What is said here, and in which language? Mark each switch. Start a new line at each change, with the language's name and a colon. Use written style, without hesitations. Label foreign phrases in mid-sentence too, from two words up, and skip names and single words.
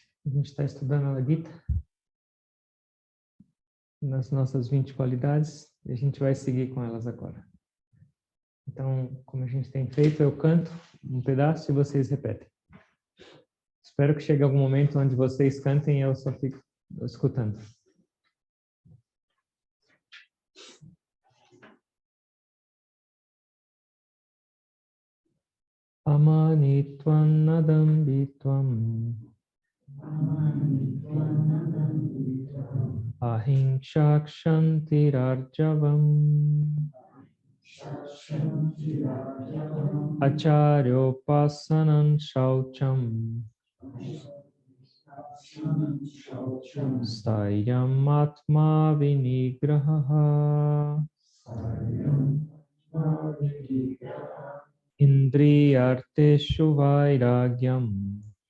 Portuguese: gente está estudando a Gita nas nossas 20 qualidades e a gente vai seguir com elas agora. Então, como a gente tem feito, eu canto um pedaço e vocês repetem. Espero que chegue algum momento onde vocês cantem e eu só fico escutando.
Sanskrit: Amanitvam nadambitvam ahimsakshantirarjavam acharyopasanan shaucham stayam atma vinigraha indriyarteshu vairagyam